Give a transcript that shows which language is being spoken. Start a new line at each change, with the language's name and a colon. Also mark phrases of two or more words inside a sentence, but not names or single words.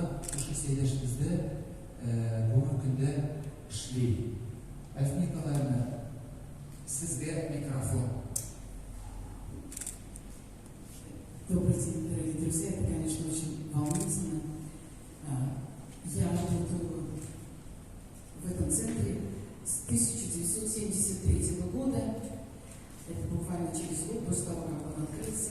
Kyrgyz: ошо сейлешибизде бүгүнкү күндө иштейт. Альфа Николаевна, сизге микрофон.
Russian: Добрый день, дорогие друзья. Это, конечно, очень волнительно. Я работаю в этом центре с 1973 года. Это буквально через год после того, как он открылся.